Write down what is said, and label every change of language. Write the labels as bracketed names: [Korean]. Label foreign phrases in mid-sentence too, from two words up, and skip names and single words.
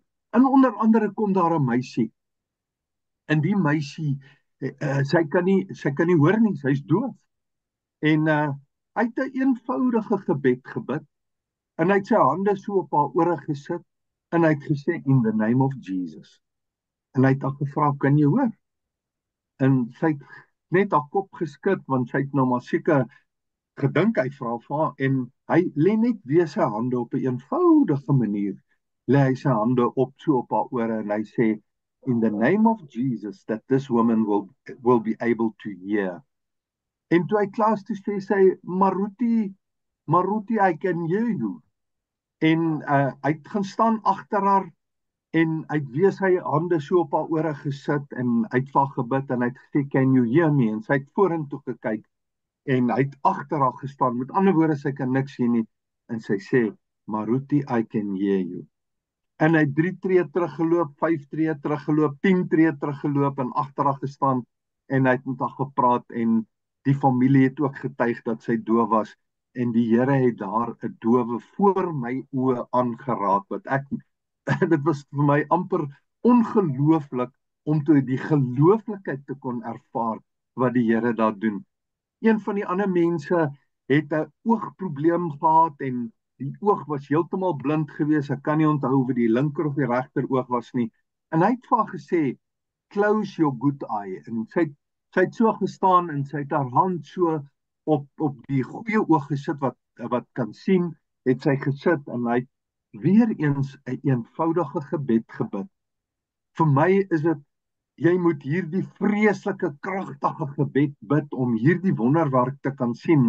[Afrikaans] En onder andere kom daar 'n meisie. En die meisie, sy kan nie hoor nie, sy's doof. En hy het 'n eenvoudige gebed gebid en hy het sy hande so op haar ore gesit en hy het gesê [English] in the name of Jesus. [Afrikaans] En hy het haar gevra, kan jy hoor? En sy het net haar kop geskud want sy het nou maar seker gedink hy vra vir haar en hy lê net weer sy hande op 'n eenvoudige manier. Lê hy sy hande op so op haar ore en hy sê [English] in the name of Jesus that this woman will be able to hear. [Afrikaans] En toe hy klaar is, toe sê sy Maruti, [English] I can hear you. [Afrikaans] En hy het gaan staan agter haar en hy het weer sy hande so op haar ore gesit en hy het vir haar gebid en hy het gesê [English] can you hear me? [Afrikaans] En sy het vorentoe gekyk en hy het agter haar gestaan. Met ander woorde, sy kan niks sien nie. En sy sê, [English] Maruti, I can hear you. [Afrikaans] En hy het 3 tree teruggeloop, 5 tree teruggeloop, 10 tree teruggeloop en agter haar gestaan en hy het met haar gepraat en die familie het ook getuig dat sy doof was en die Here het daar 'n dowe voor my oë aangeraak wat dit was vir my amper ongelooflik om toe die gelooflikheid te kon ervaar wat die Here daar doen. Een van die ander mense het 'n oogprobleem gehad en die oog was heeltemal blind geweest. Ek kan nie onthou of die linker of die regter oog was nie. En hy het vir haar gesê, [English] close your good eye. [Afrikaans] En sy het so gestaan en sy het haar hand so op die goeie oog gesit wat kan sien, het sy gesit en hy het weer eens 'n eenvoudige gebed gebid. Vir my is dit, jy moet hierdie vreeslike kragtige gebed bid om hierdie wonderwerk te kan sien.